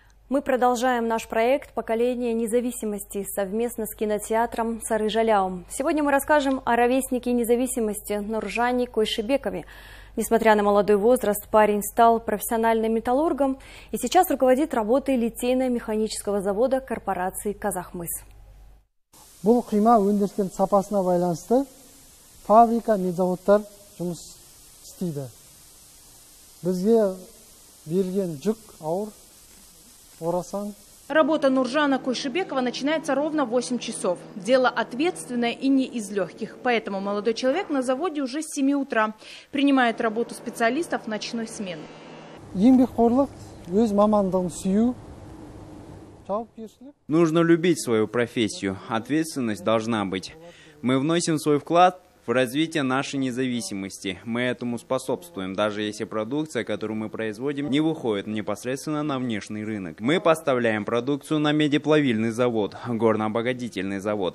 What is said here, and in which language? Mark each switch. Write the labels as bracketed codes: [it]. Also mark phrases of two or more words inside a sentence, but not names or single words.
[ru] Мы продолжаем наш проект «Поколение независимости» совместно с кинотеатром Сары-Жаляум. Сегодня мы расскажем о ровеснике независимости Нуржане Койшибекове. Несмотря на молодой возраст, парень стал профессиональным металлургом и сейчас руководит работой литейно-механического завода корпорации «Казахмыс». [kk] Бұл қима өндірістің сапасына байланысты фабрика, медзаводтар жұмыс істейді. Бізге берілген жүк ауыр, орасан. [ru] Работа Нуржана Койшибекова начинается ровно в 8 часов. Дело ответственное и не из легких. Поэтому молодой человек на заводе уже с 7 утра. Принимает работу специалистов ночной смены. [kk] Еңбекқорлық, өз мамандығын сүю. [ru] Нужно любить свою профессию. Ответственность должна быть. Мы вносим свой вклад в развитие нашей независимости. Мы этому способствуем, даже если продукция, которую мы производим, не выходит непосредственно на внешний рынок. Мы поставляем продукцию на медиплавильный завод, горнообогатительный завод.